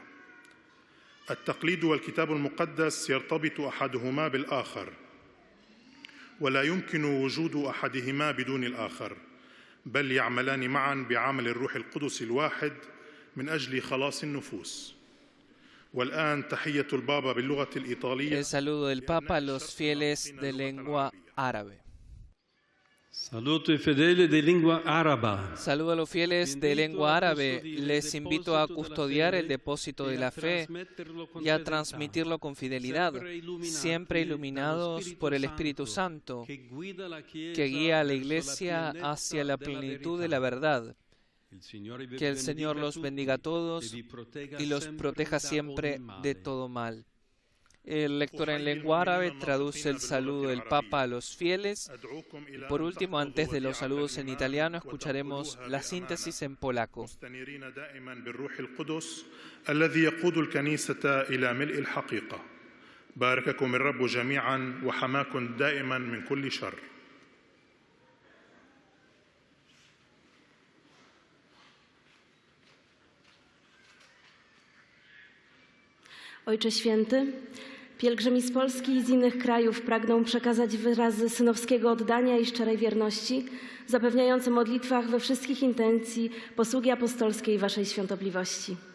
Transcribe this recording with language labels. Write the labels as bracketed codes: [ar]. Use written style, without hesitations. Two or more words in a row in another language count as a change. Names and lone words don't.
[ar] التقليد والكتاب المقدس يرتبط أحدهما بالآخر، ولا يمكن وجود أحدهما بدون الآخر، بل يعملان معا بعمل الروح القدس الواحد من أجل خلاص النفوس. والآن تحية البابا باللغة الإيطالية. [es] El saludo del Papa a los fieles de lengua árabe. [it] Saluto i fedeli di lingua araba. [es] Saludo a los fieles de lengua árabe. Les invito a custodiar el depósito de la fe y a transmitirlo con fidelidad, siempre iluminados por el Espíritu Santo, que guía a la Iglesia hacia la plenitud de la verdad. Que el Señor los bendiga a todos y los proteja siempre de todo mal. El lector en lengua árabe traduce el saludo del Papa a los fieles. Y por último, antes de los saludos en italiano, escucharemos la síntesis en polaco. [ar] بارككم الرب جميعا وحماكم دائما من كل شر. [pl] Ojcze Święty, pielgrzymi z Polski i z innych krajów pragną przekazać wyrazy synowskiego oddania i szczerej wierności, zapewniające modlitwach we wszystkich intencji posługi apostolskiej Waszej Świątobliwości.